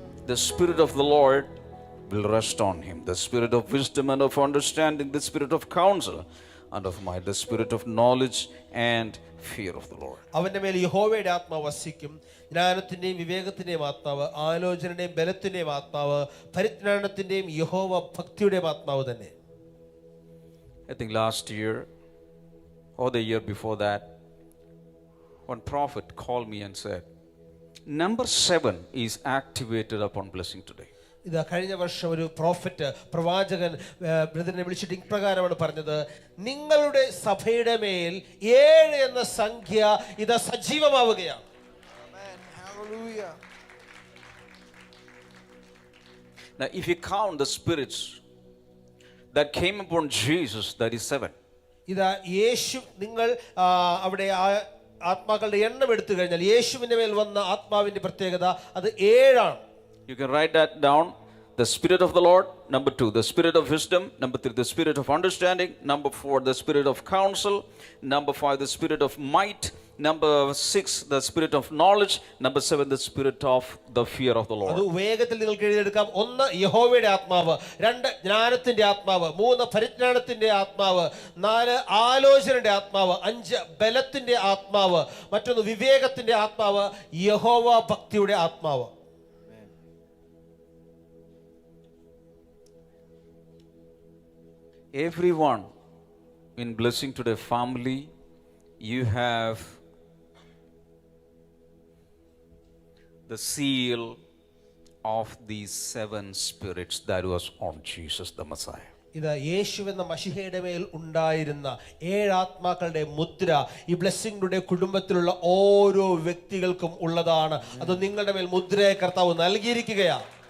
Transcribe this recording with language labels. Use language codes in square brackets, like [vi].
[en] The Spirit of the Lord will rest on him. The Spirit of wisdom and of understanding, the Spirit of counsel and of might, the Spirit of knowledge and fear of the Lord. [ml] അവന്റെ മേൽ യഹോവയുടെ ആത്മാവ് വസിക്കും. ജ്ഞാനത്തിന്റെയും വിവേകത്തിന്റെയും ആത്മാവ്, ആലോചനയുടെയും ബലത്തിന്റെയും ആത്മാവ്, പരിജ്ഞാനത്തിന്റെയും യഹോവ ഭക്തിയുടെയും ആത്മാവ് തന്നെ. [en] I think last year or the year before that, one prophet called me and said, number 7 is activated upon blessing today. [ml] ഇതാ കഴിഞ്ഞ വർഷം ഒരു പ്രവാചകൻ ബ്രദറിനെ വിളിച്ചിട്ട് ഇപ്രകാരമാണ് പറഞ്ഞത്, നിങ്ങളുടെ സഭയുടെ മേൽ 7 എന്ന സംഖ്യ ഇതാ സജീവമാവുകയാണ്. [en] Now if you count the spirits that came upon Jesus, that is 7. [ml] ഇതാ യേശു, നിങ്ങൾ അവിടെ ആത്മാക്കളുടെ എണ്ണം എടുത്തു കഴിഞ്ഞാൽ യേശുവിന്റെ മേൽ വന്ന ആത്മാവിന്റെ പ്രത്യേകത അത് 7 ആണ്. [en] You can write that down. The Spirit of the Lord, number 2. The Spirit of wisdom, number 3. The Spirit of understanding, number 4. The Spirit of counsel, number 5. The Spirit of might, number 6. The Spirit of knowledge, number 7. The Spirit of the fear of the Lord. [ml] അത് വേഗത്തിൽ നിങ്ങൾക്ക് എഴുതിയെടുക്കാം. 1 യഹോവയുടെ ആത്മാവ്, 2 ജ്ഞാനത്തിന്റെ ആത്മാവ്, 3 പരിജ്ഞാനത്തിന്റെ ആത്മാവ്, 4 ആലോചനയുടെ ആത്മാവ്, 5 ബലത്തിന്റെ ആത്മാവ്, മറ്റൊന്ന് വിവേകത്തിന്റെ ആത്മാവ്, യഹോവ ഭക്തിയുടെ ആത്മാവ്. [en] Everyone in Blessing Today family, you have the seal of these 7 spirits that was on Jesus the Messiah. [ml] ഇത് യേശു എന്ന മശിഹയുടെ മേൽ ഉണ്ടായിരുന്ന 7 ആത്മാക്കളുടെ മുദ്ര ഈ ബ്ലെസ്സിംഗ് ടുഡേ കുടുംബത്തിലുള്ള ഓരോ വ്യക്തികൾക്കും ഉള്ളതാണ്. അത് നിങ്ങളുടെ മേൽ മുദ്രയെ കർത്താവ് നൽകിയിരിക്കുകയാണ്.